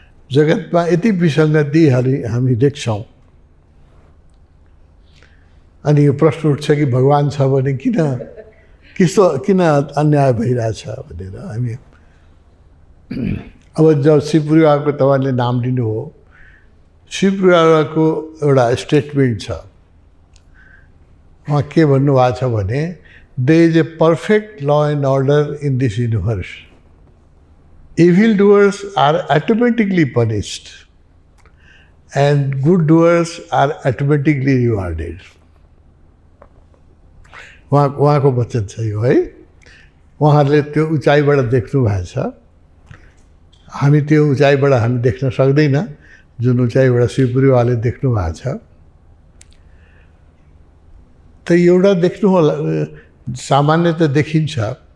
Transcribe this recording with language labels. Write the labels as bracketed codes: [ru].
[ne] जगतमा यति विसङ्गतिहरू हामी देख्छौँ अनि यो प्रश्न उठ्छ कि भगवान छ भने किन अन्याय भइरहेछ भनेर। हामी अब जब शिवपुरीवालाको तपाईँले नाम लिनु हो, शिवपुरीवालाको एउटा स्टेटमेन्ट छ। उहाँ के भन्नुभएको छ भने [en] there is a perfect law and order in this universe. Evil doers are automatically punished and good doers are automatically rewarded. [ne] उहाँको वचन छ यो है। उहाँहरूले त्यो उचाइबाट देख्नु भएको छ। हामी त्यो उचाइबाट हामी देख्न सक्दैन जुन उचाइबाट शिवपुरीवाले देख्नु भएको छ। त एउटा देख्नु होला, सामान्य त देखिन्छ।